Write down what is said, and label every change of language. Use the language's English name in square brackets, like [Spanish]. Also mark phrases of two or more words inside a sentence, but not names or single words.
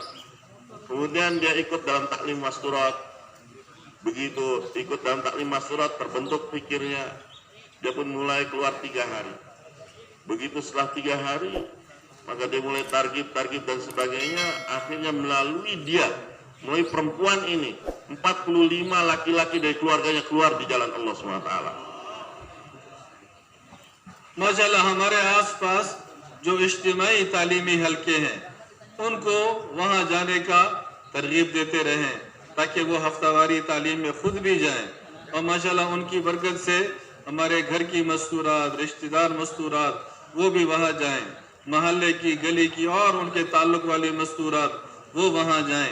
[Indonesian] Kemudian dia ikut dalam taklim masturat. Begitu ikut dalam taklim masturat, terbentuk pikirnya, dia pun mulai keluar 3 hari. Begitu setelah 3 hari, maka dia mulai target dan sebagainya. Akhirnya melalui perempuan ini, 45 laki-laki dari keluarganya keluar di jalan Allah SWT. [Hindi] माशाल्लाह हमारे आसपास जो इज्तिमाई तालीमी हलके हैं उनको वहाँ जाने का तरगीब देते रहें ताकि वो हफ्तावारी तालीम में खुद भी जाएं और माशाल्लाह उनकी बरकत से हमारे घर की मस्तूरात, रिश्तेदार मस्तूरात वो भी वहाँ जाएं, महल्ले की, गली की और उनके ताल्लुक वाली मस्तूरात वो वहाँ जाएं।